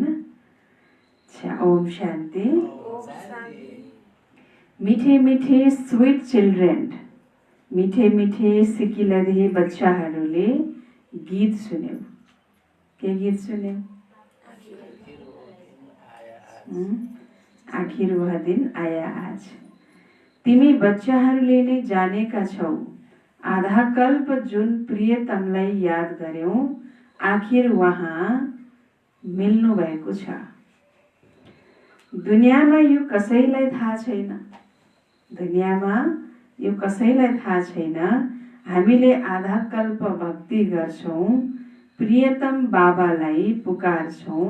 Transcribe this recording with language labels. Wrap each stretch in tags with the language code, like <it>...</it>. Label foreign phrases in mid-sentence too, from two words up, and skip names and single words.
<hi>अच्छा, ओम शांति। मीठे मीठे</hi> <en>sweet children,</en> <ne>मीठे मीठे सिकिलधे बच्चाहरूले गीत सुन्यो। के गीत सुन्यो?</ne> <hi>आखिर वह दिन आया आज।</hi> <ne>तिमी बच्चाहरूले नै जानेका छौ, आधा कल्प जुन प्रियतमलाई याद गर्यौं, आखिर वहाँ मिल्नु भएको छ। दुनियामा यो कसैलाई थाहा छैन, दुनियामा यो कसैलाई थाहा छैन, हामीले आधा कल्प भक्ति गर्छौं, प्रियतम बाबालाई पुकार्छौं।</ne>